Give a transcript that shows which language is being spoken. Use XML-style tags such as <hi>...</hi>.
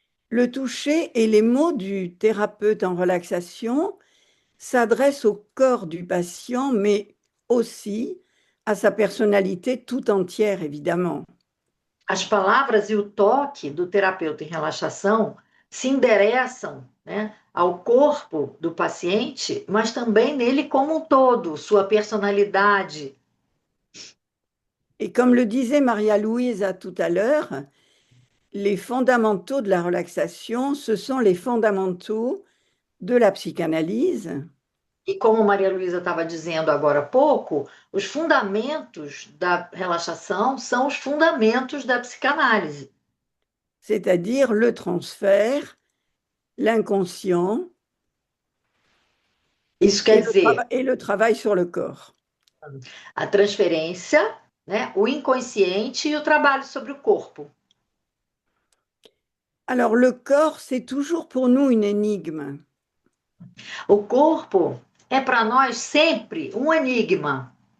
<fr>Le toucher et les mots du thérapeute en relaxation s'adressent au corps du patient, mais aussi à sa personnalité tout entière, évidemment.</fr> <pt>As palavras e o toque do terapeuta em relaxação se endereçam, né, ao corpo do paciente, mas também nele como um todo, sua personalidade.</pt> <fr>Et comme le disait Maria-Louisa tout à l'heure, les fondamentaux de la relaxation, ce sont les fondamentaux de la psychanalyse.</fr> <pt>E como Maria Luísa estava dizendo agora há pouco, os fundamentos da relaxação são os fundamentos da psicanálise.</pt> <fr>C'est-à-dire le transfert, l'inconscient</fr> <pt>Isso quer dizer,</pt> <fr>et le travail sur le corps.</fr> <pt>a transferência, né, o inconsciente e o trabalho sobre o corpo.</pt> <fr>Alors le corps, c'est toujours pour nous une énigme.</fr> <pt>O corpo é para nós sempre um enigma,</pt>